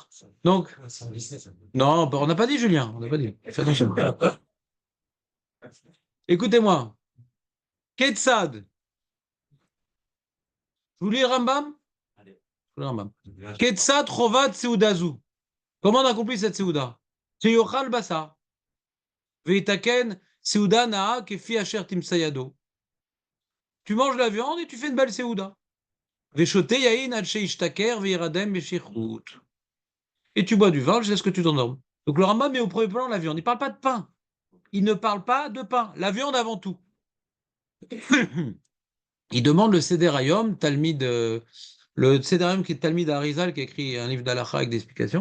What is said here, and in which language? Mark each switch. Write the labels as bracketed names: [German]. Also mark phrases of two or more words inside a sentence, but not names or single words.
[French] Donc, non, on n'a pas dit, Julien. On n'a pas dit. Fais attention. Écoutez-moi. Ketsad. Vous lisez Rambam? [Hebrew] Rambam. כיצד חובת סעודה זו. [French] Comment on accomplit cette Seuda? [Hebrew] יאכל בשר. ויתקן סעודה נאה כפי אשר תמצא ידו. [French] Tu manges la viande et tu fais une belle Seuda. [Hebrew] ושותה יין עד שישתכר וירדם בשכרות. [French] Et tu bois du vin jusqu'à ce que tu t'endormes. Donc le Rambam met au premier plan la viande. Il ne parle pas de pain. Il ne parle pas de pain. La viande avant tout. Il demande le Seder Hayom, Talmid, le Seder Hayom qui est [Hebrew] תלמיד האריז"ל, [French] qui a écrit un livre d'Alacha avec des explications.